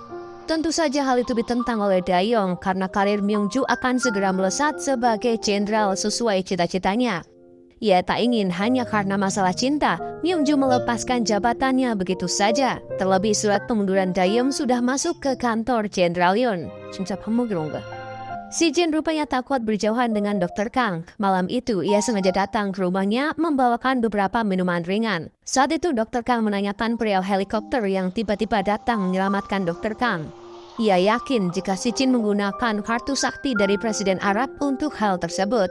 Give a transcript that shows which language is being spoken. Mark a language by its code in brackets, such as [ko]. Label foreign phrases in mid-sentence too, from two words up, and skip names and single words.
[id] Tentu saja hal itu ditentang oleh Daeyeong karena karir Myungju akan segera melesat sebagai jenderal sesuai cita-citanya. Ia tak ingin hanya karena masalah cinta, Myungju melepaskan jabatannya begitu saja. Terlebih surat pengunduran Daeyeong sudah masuk ke kantor Jenderal Yoon. [ko] 진짜 밥 먹으러 온 거야. [id] Si Jin rupanya tak kuat berjauhan dengan Dr. Kang. Malam itu, ia sengaja datang ke rumahnya membawakan beberapa minuman ringan. Saat itu, Dr. Kang menanyakan perihal helikopter yang tiba-tiba datang menyelamatkan Dr. Kang. Ia yakin jika si Jin menggunakan kartu sakti dari Presiden Arab untuk hal tersebut.